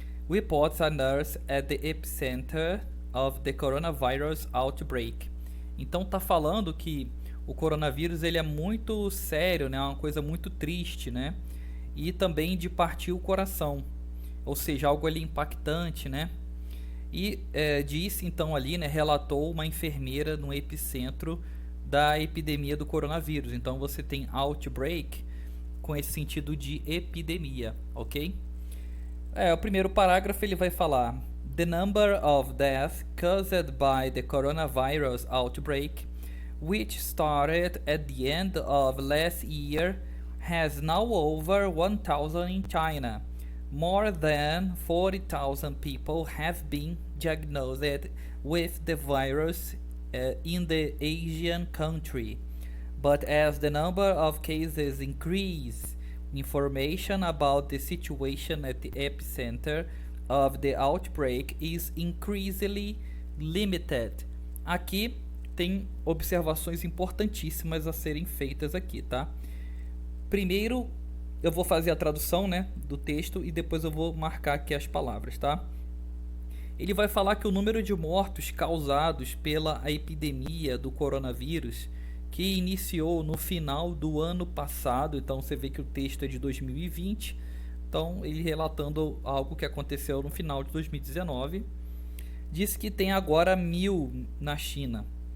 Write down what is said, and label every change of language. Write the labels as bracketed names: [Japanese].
[English] Reports a nurse at the epicenter of the coronavirus outbreak. [Portuguese] Então tá falando que o coronavírus ele é muito sério, né? É uma coisa muito triste, né? E também de partir o coração, ou seja, algo ali impactante, né? E disse então ali, né? Relatou uma enfermeira no epicentro da epidemia do coronavírus. Então você tem outbreak com esse sentido de epidemia, ok? O primeiro parágrafo ele vai falar: [English] The number of deaths caused by the coronavirus outbreak, which started at the end of last year, has now over 1,000 in China. More than 40,000 people have been diagnosed with the virus in the Asian country. But as the number of cases increase, information about the situation at the epicenter of the outbreak is increasingly limited. [Portuguese] Aqui tem observações importantíssimas a serem feitas aqui, tá? Primeiro eu vou fazer a tradução, né, do texto e depois eu vou marcar aqui as palavras, tá? Ele vai falar que o número de mortos causados pela epidemia do coronavírus, que iniciou no final do ano passado, então você vê que o texto é de 2020, então ele relatando algo que aconteceu no final de 2019, diz que tem agora 1.000 na China.